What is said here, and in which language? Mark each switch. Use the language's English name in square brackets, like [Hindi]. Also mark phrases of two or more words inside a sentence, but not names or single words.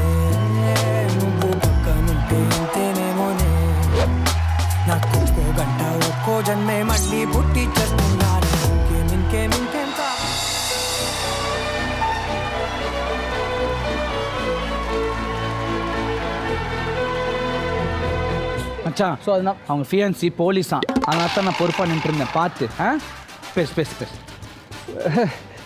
[Telugu] నువ్వు పక్కనుంటే ఇంతేనేమోనే నాకు ఒక్కో గంట ఒక్కో జన్మే మళ్ళీ పుట్టి చేస్తున్నాను ఇంకేం [Tamil] மச்சான், ஸோ அதுதான் அவங்க ஃபியான்சி போலீஸான். அதனால தான் நான் பொறுப்பாக நின்றுருந்தேன். பார்த்து பேசு.